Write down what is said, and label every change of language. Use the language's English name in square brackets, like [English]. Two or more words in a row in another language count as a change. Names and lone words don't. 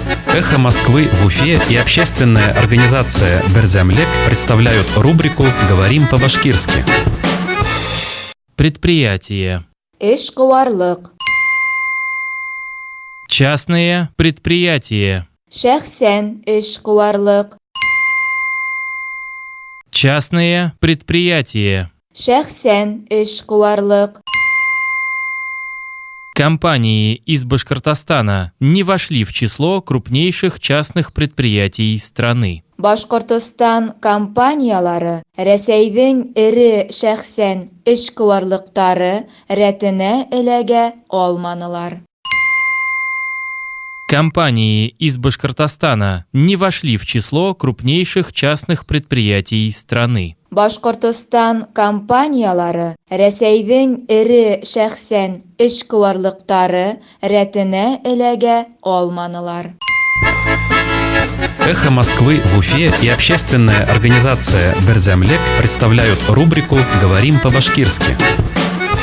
[Russian] «Эхо Москвы» в Уфе и общественная организация «Берзямлек» представляют рубрику «Говорим по-башкирски». Предприятие. [Bashkir] Эшкуарлык. [Russian] Частные предприятия. [Bashkir] Шәхсән эшкуарлык. [Russian] Частные предприятия. [Bashkir] Шәхсән эшкуарлык. [Russian] Компании из Башкортостана не вошли в число крупнейших частных предприятий страны. [Bashkir] Башкортостан компаниялары Рәсәйнең ире шәхсән эшкуарлыктары рәтенә эләгә алманылар. [Russian] Компании из Башкортостана не вошли в число крупнейших частных предприятий страны. [Bashkir] Башкортостан компаниялары Рәсәйнең ире шәхсән эшкуарлыктары рәтенә эләгә алманылар. [Russian] «Эхо Москвы» в Уфе и общественная организация «Берзямлек» представляют рубрику «Говорим по-башкирски».